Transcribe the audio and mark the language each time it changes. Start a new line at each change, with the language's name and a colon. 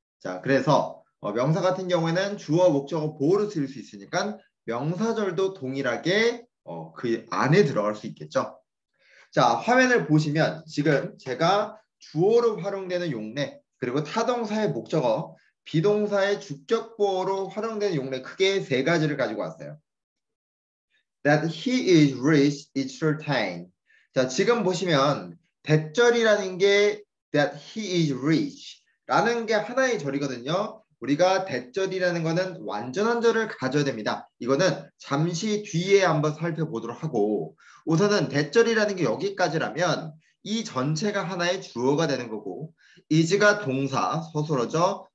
Korean: 자, 그래서 명사 같은 경우에는 주어, 목적어, 보어로 쓸 수 있으니까 명사절도 동일하게 그 안에 들어갈 수 있겠죠. 자, 화면을 보시면 지금 제가 주어로 활용되는 용례 그리고 타동사의 목적어, 비동사의 주격보어로 활용되는 용례 크게 세 가지를 가지고 왔어요.
English: That he is rich is certain.
Korean: 자, 지금 보시면 대절이라는 게
English: that he is rich
Korean: 라는 게 하나의 절이거든요. 우리가 대절이라는 거는 완전한 절을 가져야 됩니다. 이거는 잠시 뒤에 한번 살펴보도록 하고 우선은 대절이라는 게 여기까지라면 이 전체가 하나의 주어가 되는 거고 is가 동사, 서술어죠.